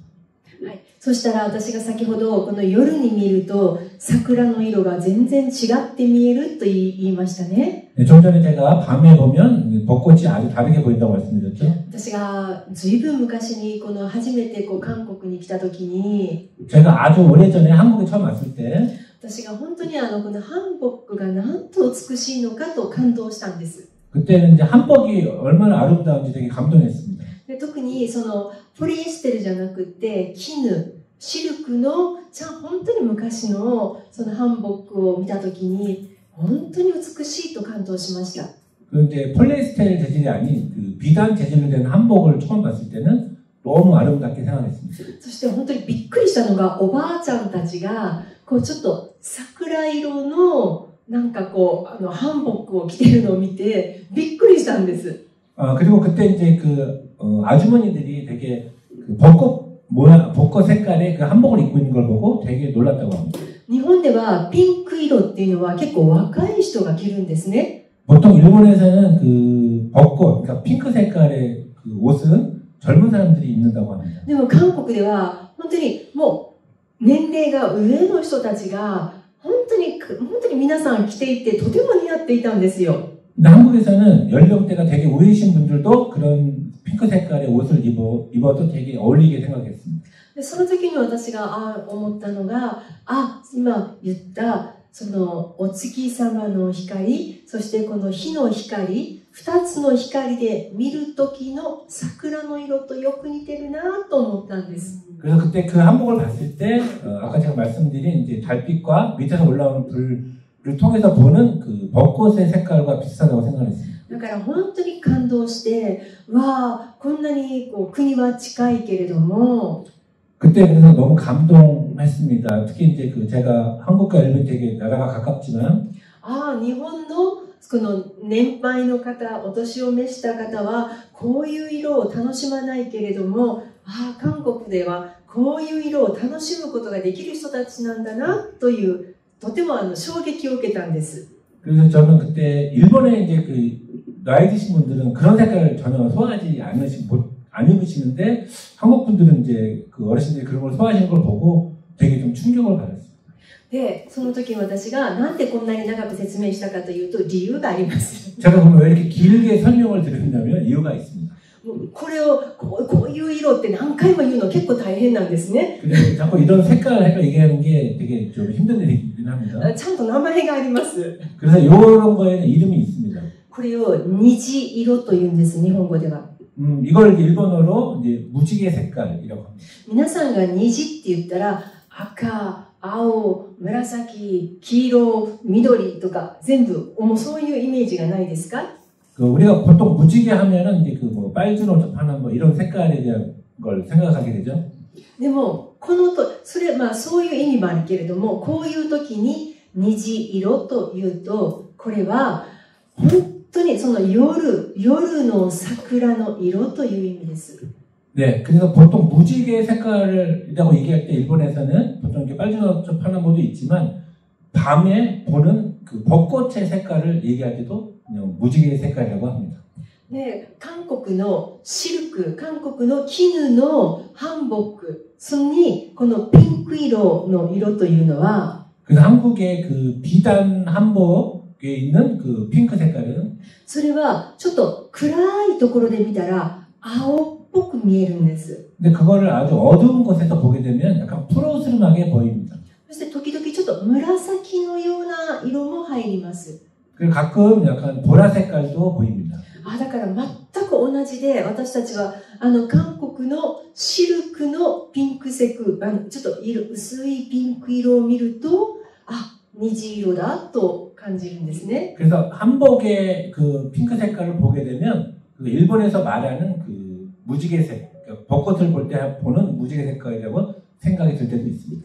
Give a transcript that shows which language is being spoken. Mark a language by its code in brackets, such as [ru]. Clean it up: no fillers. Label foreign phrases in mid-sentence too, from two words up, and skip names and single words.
[ja] はい、そしたら私が先ほどこの夜に見ると桜の色が全然違って見えると言いましたね。 [ko] 네, 좀 전에 제가 밤에 보면 벚꽃이 아주 다르게 보인다고 말씀드렸죠. [ja] 私がずいぶん昔にこの初めて韓国に来た時に [ko] 제가 아주 오래전에 한국에 처음 왔을 때 [ja] 私が本当にこのハンボックがなんと美しいのかと感動したんです。 [ko] 그때는 이제 한복이 얼마나 아름다운지 되게 감동했습니다. [ja] で特にそのポリエステルじゃなくて絹、シルクの本当に昔のそのハンボックを見たときに本当に美しいと感動しました。 [ko] 그 이제 폴리에스테르 재질이 아닌 그 비단 재질로 된 한복을 처음 봤을 때는 너무 아름답게 생각했습니다. [ja] そして本当にびっくりしたのがおばあちゃんたちがこうちょっと桜色のなんかこうハンボックを着てるのを見てびっくりしたんです。 [ko] 그리고 그때 이제 그 아주머니들이 되게 그 벚꽃 모양, 벚꽃 색깔의 그 한복을 입고 있는 걸 보고 되게 놀랐다고 합니다. [ja] 日本ではピンク色っていうのは結構若い人が着るんですね。 [ko] 보통 일본에서는 그 벚꽃, 그러니까 핑크 색깔의 그 옷은 젊은 사람들이 입는다고 합니다. [ja] でも韓国では本当にもう年齢が上の人たちが本当に皆さん着ていてとても似合っていたんですよ。 [ko] 근데 한국에서는 연령대가 되게 우리이신 분들도 그런 핑크 색깔의 옷을 입어도 되게 어울리게 생각했습니다. [ja] でその時に私が思ったのが、今言ったそのお月様の光、そしてこの火の光、二つの光で見る時の桜の色とよく似てるなと思ったんです。 [ko] 그래서 그때 그 한복을 봤을 때 아까 제가 말씀드린 이제 달빛과 밑에서 올라오는 불을 통해서 보는 그 벚꽃의 색깔과 비슷하다고 생각했습니다. [ja] だから本当に感動して、わあ、こんなにこう国は近いけれども、 [ko] 그때 그래서 너무 감동했습니다. 특히 이제 그 제가 한국과 일본이 되게 나라가 가깝지만 [ja] 日本のこの年配の方、お年を召した方はこういう色を楽しまないけれども、韓国ではこういう色を楽しむことができる人たちなんだなというとても衝撃を受けたんです。 [ko] 그래서 저는 그때 일본에 이제 그 나이 드신 분들은 그런 색깔을 전혀 소화하지 안 입으시는데 한국 분들은 이제 그 어르신들이 그런 걸 소화하시는 걸 보고 되게 좀 충격을 받았어요. [ja] で、その時に私がなんでこんなに長く説明したかというと理由があります。 [ko] 제가 그러면 왜 이렇게 길게 설명을 드렸냐면 이유가 있습니다. [ja] これをこういう色って何回も言うの結構大変なんですね。 [ko] 근데 자꾸 이런 색깔을 얘기하는 게 되게 좀 힘든 일이긴 합니다. [ja] ちゃんと名前があります。 [ko] 그래서 이런 거에는 이름이 있습니다. [ja] これを虹色と言うんです、日本語では。 [ko] 이걸 일본어로 이제 무지개 색깔이라고 합니다. [ja] 皆さんが虹って言ったら赤、青、紫、黄色、緑とか全部もうそういうイメージがないですか？ [ko] 우리가 보통 무지개 하면은 이제 그 뭐 빨주노 접하는 뭐 이런 색깔에 대한 걸 생각하게 되죠. [ja] でもそれそういう意味もあるけれども、こういう時に虹色というとこれは本当にその夜の桜の色という意味です。 [ko] 네, 그래서 보통 무지개 색깔이라고 얘기할 때 일본에서는 보통 이렇게 빨주노 접하는 모도 있지만 밤에 보는 그 벚꽃의 색깔을 얘기할 때도 그냥 무지개 색깔이라고 합니다. [ja] で、韓国のシルク、韓国の絹のハンボック、それにこのピンク色の色というのは、 [ko] 그래서 한국의 그 비단 한복에 있는 그 핑크 색깔은 [ja] それはちょっと暗いところで見たら青っぽく見えるんです。 [ko] 근데 그거를 아주 어두운 곳에서 보게 되면 약간 푸르스름하게 보입니다. [ja] そして時々ちょっと紫のような色も入ります。 [ko] 그리고 가끔 약간 보라 색깔도 보입니다. [ja] だから全く同じで、私たちは韓国のシルクのピンク色、ちょっと薄いピンク色を見ると、虹色だと感じるんですね。 [ko] 그래서 한복의 그 핑크 색깔을 보게 되면 그 일본에서 말하는 그 무지개색, 그러니까 벚꽃을 볼 때 보는 무지개 색깔이라고 생각이 들 때도 있습니다.